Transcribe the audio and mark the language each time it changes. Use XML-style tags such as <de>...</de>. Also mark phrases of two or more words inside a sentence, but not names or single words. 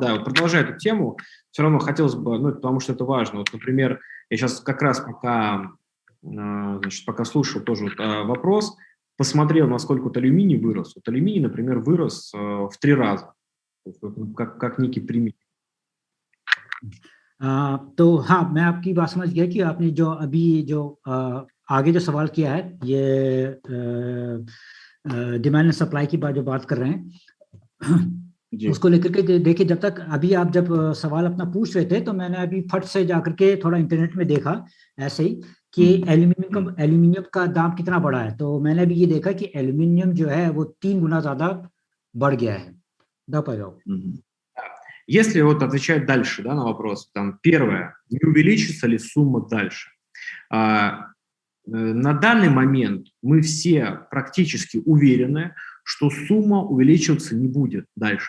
<ru>Да, вот продолжая эту тему, все равно хотелось бы, потому что это важно. Вот, например, я сейчас как раз пока слушал тоже вопрос, посмотрел, насколько вот алюминий вырос. Вот алюминий, например, вырос в 3 раза, как некий пример.</ru> <hi>तो हाँ, मैं आपकी बात समझ गया कि आपने जो अभी जो आगे जो सवाल किया है, ये</hi> <en>demand and supply</en> <hi>की बात जो बात कर रहे हैं उसको लेकर के देखिए, जब तक अभी आप जब सवाल अपना पूछ रहे थे तो मैंने अभी फट से जाकर के थोड़ा इंटरनेट में देखा ऐसे ही कि एल्यूमिनियम का दाम कितना बढ़ा है। तो मैंने अभी ये देखा कि एल्यूमिनियम जो है वो 3 गुना ज्यादा बढ़ गया है।</hi> <ru>Да, Павел. Если вот отвечать дальше, да, на вопрос, там, первое, не увеличится ли сумма дальше? На данный момент мы все практически уверены, что сумма увеличиваться не будет дальше.</ru>